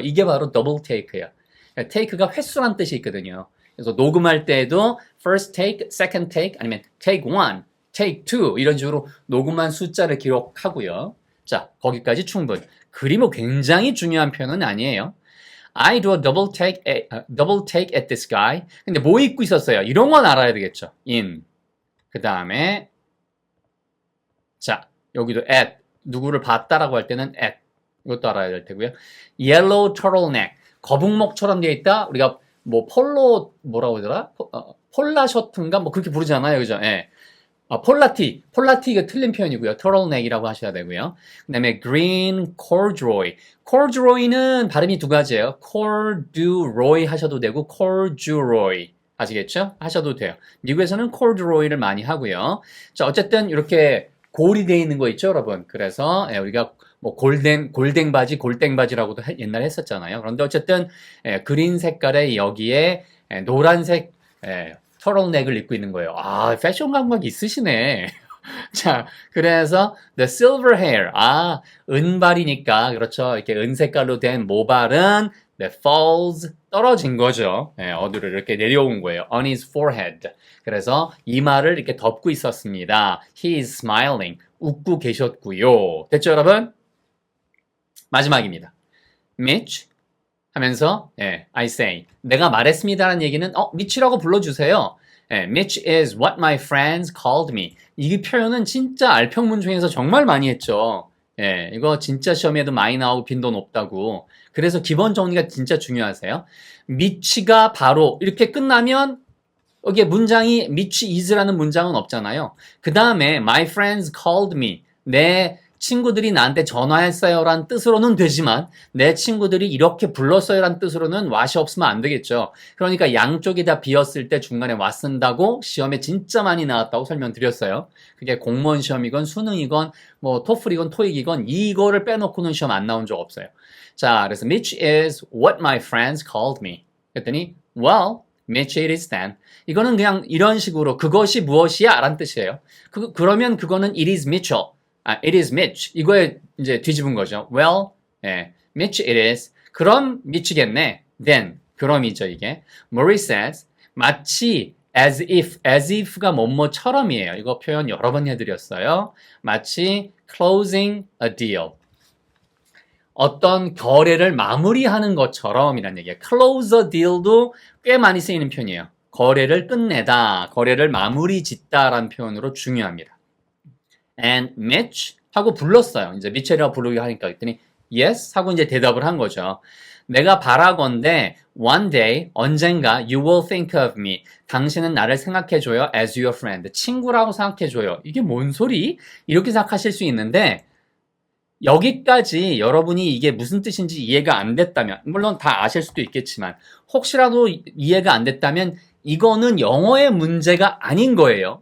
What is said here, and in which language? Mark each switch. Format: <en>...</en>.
<ko>이게 바로 double take예요. take가 횟수란 뜻이 있거든요. 그래서 녹음할 때에도</ko> <en>first take, second take</en> <ko>아니면</ko> <en>take one, take two</en> <ko>이런 식으로 녹음한 숫자를 기록하고요. 자, 거기까지 충분. 그리고 굉장히 중요한 표현은 아니에요.</ko> <en>I do a double take at this guy.</en> <ko>근데 뭐 입고 있었어요? 이런 건 알아야 되겠죠. in. 그 다음에 자, 여기도 at. 누구를 봤다라고 할 때는 at. 이것도 알아야 될 테고요.</ko> <en>yellow turtleneck.</en> <ko>거북목처럼 되어 있다. 우리가 뭐 폴로 뭐라고 하더라? 폴라 셔츠인가 뭐 그렇게 부르잖아요. 그죠? 폴라티 이거 틀린 표현이고요. turtleneck이라고 하셔야 되고요. 그다음에</ko> <en>green corduroy.</en> <ko>corduroy는 발음이 두 가지예요. corduroy 하셔도 되고 corduroy 아시겠죠? 하셔도 돼요. 미국에서는 corduroy를 많이 하고요. 자, 어쨌든 이렇게 골이 되어 있는 거 있죠, 여러분. 그래서 우리가 뭐 골땡 바지라고도 옛날에 했었잖아요. 그런데 어쨌든 그린 색깔에 여기에 노란색 터널넥을 입고 있는 거예요. 패션 감각이 있으시네. 자, 그래서</ko> <en>the silver hair.</en> <ko>아, 은발이니까 그렇죠. 이렇게 은색깔로 된 모발은 that falls 떨어진 거죠. 예, 어디로 이렇게 내려온 거예요.</ko> <en>on his forehead.</en> <ko>그래서 이마를 이렇게 덮고 있었습니다.</ko> <en>He is smiling.</en> <ko>웃고 계셨고요. 됐죠, 여러분? 마지막입니다. Mitch 하면서</ko> <en>I say</en> <ko>내가 말했습니다라는 얘기는 미치라고 불러주세요.</ko> <en>Mitch is what my friends called me.</en> <ko>이 표현은 진짜 알평문 중에서 정말 많이 했죠. 이거 진짜 시험에도 많이 나오고 빈도 높다고. 그래서 기본 정리가 진짜 중요하세요. 미치가 바로 이렇게 끝나면 여기에 문장이 Mitch is라는 문장은 없잖아요. 그 다음에</ko> <en>my friends called me.</en> <ko>내 친구들이 나한테 전화했어요 라는 뜻으로는 되지만 내 친구들이 이렇게 불렀어요 라는 뜻으로는 what이 없으면 안 되겠죠. 그러니까 양쪽이 다 비었을 때 중간에 what 쓴다고 시험에 진짜 많이 나왔다고 설명드렸어요. 그게 공무원 시험이건 수능이건 뭐 토플이건 토익이건 이거를 빼놓고는 시험 안 나온 적 없어요. 자, 그래서</ko> <en>Mitch is what my friends called me.</en> <ko>그랬더니</ko> <en>well, Mitch it is then.</en> <ko>이거는 그냥 이런 식으로 그것이 무엇이야 라는 뜻이에요. 그러면 그거는</ko> <en>it is Mitchell. it is Mitch.</en> <ko>이거에 이제 뒤집은 거죠.</ko> <en>Well, Mitch it is.</en> <ko>그럼 미치겠네. Then, 그럼이죠, 이게.</ko> <en>Murray says,</en> <ko>마치</ko> <en>as if</en> <ko>가 뭐뭐처럼이에요. 이거 표현 여러 번 해드렸어요. 마치</ko> <en>closing a deal.</en> <ko>어떤 거래를 마무리하는 것처럼이란 얘기예요.</ko> <en>close a deal</en> <ko>도 꽤 많이 쓰이는 표현이에요. 거래를 끝내다, 거래를 마무리 짓다라는 표현으로 중요합니다. And Mitch 하고 불렀어요. 이제 미첼이라고 부르기 하니까 그랬더니 yes 하고 이제 대답을 한 거죠. 내가 바라건대</ko> <en>one day</en> <ko>언젠가</ko> <en>you will think of me.</en> <ko>당신은 나를 생각해줘요</ko> <en>as your friend.</en> <ko>친구라고 생각해줘요. 이게 뭔 소리? 이렇게 생각하실 수 있는데 여기까지 여러분이 이게 무슨 뜻인지 이해가 안 됐다면 물론 다 아실 수도 있겠지만 혹시라도 이해가 안 됐다면 이거는 영어의 문제가 아닌 거예요.</ko>